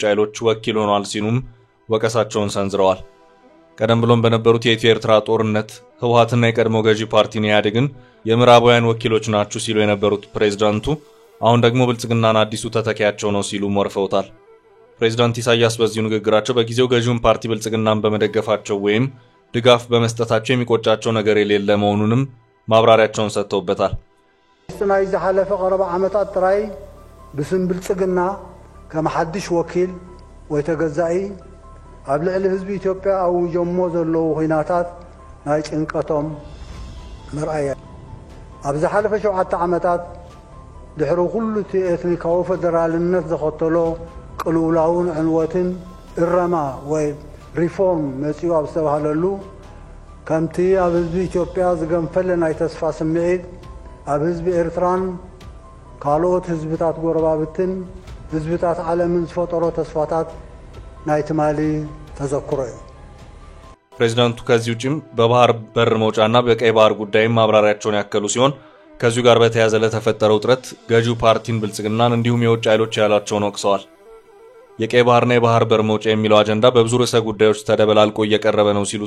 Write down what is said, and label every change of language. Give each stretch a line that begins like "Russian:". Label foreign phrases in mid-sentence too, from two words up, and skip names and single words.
Amharic: ኃይሎች ወኪል ሆኗል ሲሉም ወቀሳቸውን ሰንዝረዋል። ቀደም ብሎም በነበሩት የኢትዮ ኤርትራ ጦርነት ህወሓትና የቀድሞ ገዢ ፓርቲን ኢህአዴግን የምዕራባውያን ወኪሎች ናችሁ ሲሉ የነበሩት ፕሬዝዳንቱ አሁን ደግሞ ብልጽግናን አዲሱ ተተኪያቸው ነው ሲሉ ወርፈውታል። ፕሬዝዳንት ኢሳያስ በዚሁ ንግግራቸው በጊዜው ገዢውን ፓርቲ ብልጽግናን በመደገፋቸው ወይም ድጋፍ በመስጠታቸው የሚቆጫቸው ነገር የሌለ መሆኑንም ማብራሪያቸውን ሰጥተውበታል።
Tigrinya: ናይ ዝሓለፈ ቀረባ ዓመታት ጥራይ ብስም ብልጽግና ከመሐድሽ ወኪል ወይ ተገዛኢ ኣብ ልዕሊ ህዝቢ ኢትዮጵያ ኣውጆሞ ዘለዉ ኩናታት ናይ ጭንቀቶም ምርኣያ ኣብ ዝሓለፈ 7 ዓመታት ድሕሪ ኩሉ እቲ ኤትኒካዊ ፌደራልነት ዘኸተሎ ቅልውላውን ዕንወትን እረማ ወይ ሪፎርም መፅኡ ኣብ ዝተባሃለሉ ከምቲ ኣብ ህዝቢ ኢትዮጵያ ዝገንፈለ ናይ ተስፋ ስምዒት ኣብ ህዝቢ ኤርትራን ካልኦት ህዝብታት ጎረባብትን ህዝብታት ዓለምን ዝፈጠሮ ተስፋታት ናይ ትማሊ ተዘክሮ እዩ።
Amharic: ፕሬዝዳንቱ ከዚህ ውጭም በባህር በር መውጫና በቀይ ባህር ጉዳይም ማብራሪያቸውን ያከሉ ሲሆን ከዚሁ ጋር በተያያዘ ለተፈጠረው ውጥረት ገዢው ፓርቲን ብልጽግናን እንዲሁም የውጭ ኃይሎች ያላቸውን ወቅሰዋል። የቀይ ባህርና የባህር በር መውጫ የሚለው አጀንዳ በብዙ ርዕሰ ጉዳዮች ተደበላልቆ እየቀረበ ነው ሲሉ